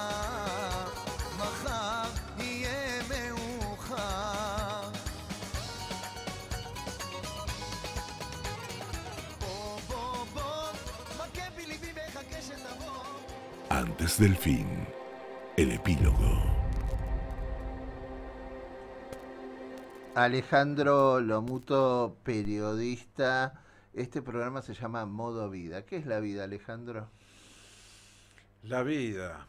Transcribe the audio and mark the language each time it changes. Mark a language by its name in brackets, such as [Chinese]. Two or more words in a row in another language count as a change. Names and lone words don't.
[Hebrew] מחר יהיה מאוחר. בוא, מכה בי ליבי מחכה שתבוא. [Spanish] Antes del fin, el epílogo. Alejandro Lomuto, periodista. Este programa se llama Modo Vida. ¿Qué es la vida, Alejandro? La vida.